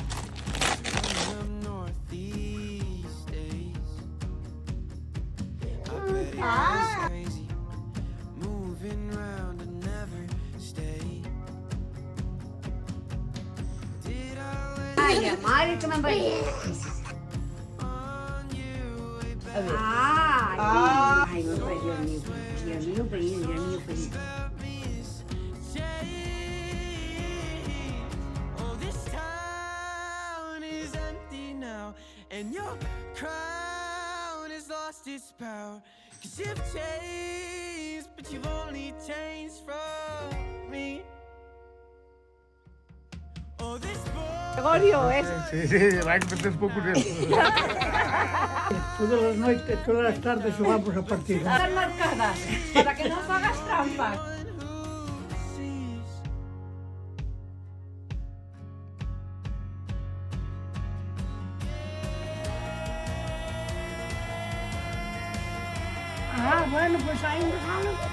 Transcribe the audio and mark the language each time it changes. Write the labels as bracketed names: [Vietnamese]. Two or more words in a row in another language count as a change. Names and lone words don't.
[Galician] Ah. Ai, a madre que me vai. Ai, meu pai, [Spanish] Dios mío, feliz, Dios mío, feliz. [English] And your crown has lost its power. 'Cause you've changed, but you've only changed from me. Oh, this boy. [Spanish] Gregorio, es. [Galician] Sí, vai que metes pouco neso. Todas as noites, todas as tardes xogamos a partida. [Spanish] Están marcadas para que no hagas trampas. Ah, bueno, pues hay un regalo.